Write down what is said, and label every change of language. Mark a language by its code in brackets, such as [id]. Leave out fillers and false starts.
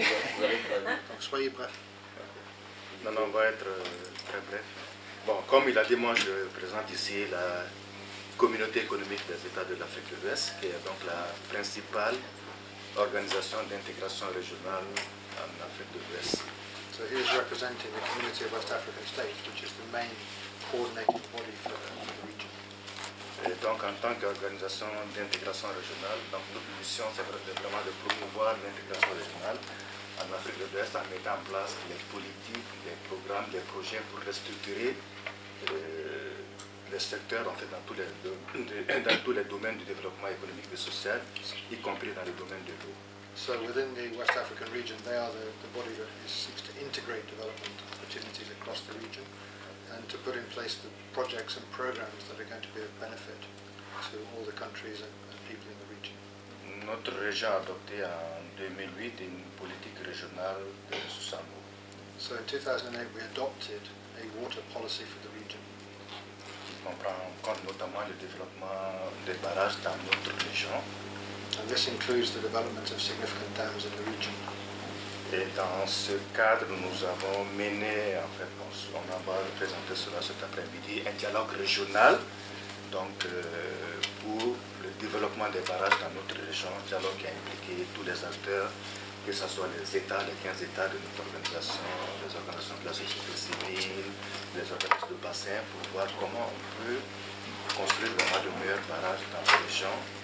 [fr] Donc soyez bref. Non, on va être très bref. Bon, comme il a dit, moi je présente ici la Communauté économique des États de l'Afrique de l'Ouest, qui est donc la principale organisation d'intégration régionale en Afrique de l'Ouest. [en] So he is representing the Community of West African States, which is the main coordinating body for the region. [fr] Et donc en tant qu'organisation d'intégration régionale, donc notre mission c'est vraiment de promouvoir l'intégration régionale en Afrique de l'Ouest en mettant en place les politiques, les programmes, les projets pour restructurer les secteurs en fait, dans tous les domaines du développement économique et social, y compris dans le domaine de l'eau. [en] So within the West African region, they are the body that seeks to integrate development opportunities across the region and to put in place the projects and programs that are going to be of benefit to all the countries and people in the region. [fr] Notre région a adopté en 2008 une politique régionale de ressources en eau. [en] So in 2008 we adopted a water policy for the region. [fr] Qui comprend en compte notamment le développement des barrages dans notre région. [en] And this includes the development of significant dams in the region. [fr] Et dans ce cadre, nous avons mené, en fait, on va présenter cela cet après-midi, un dialogue régional donc, pour le développement des barrages dans notre région, un dialogue qui a impliqué tous les acteurs, que ce soit les États, les 15 États de notre organisation, les organisations de la société civile, les organismes de bassin, pour voir comment on peut construire vraiment de meilleurs barrages dans la région.